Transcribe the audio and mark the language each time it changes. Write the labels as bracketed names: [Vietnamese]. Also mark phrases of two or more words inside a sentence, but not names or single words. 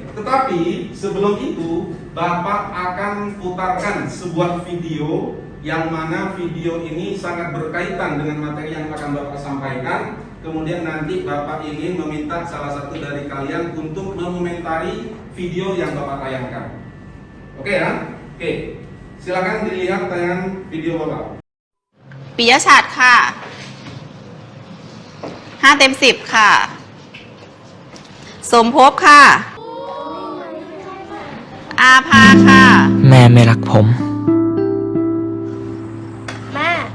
[Indonesian] Tetapi sebelum itu, Bapak akan putarkan sebuah video yang mana video ini sangat berkaitan dengan materi yang akan Bapak sampaikan. Kemudian nanti Bapak ingin meminta salah satu dari kalian untuk mengomentari video yang Bapak tayangkan. Oke ya? Oke. Silakan dilihat tayangan video Bapak. [Thai] ปิยะฉัตรค่ะ5 เต็ม 10 ค่ะ สมภพค่ะ อาภาค่ะ แม่ไม่รักผม แม่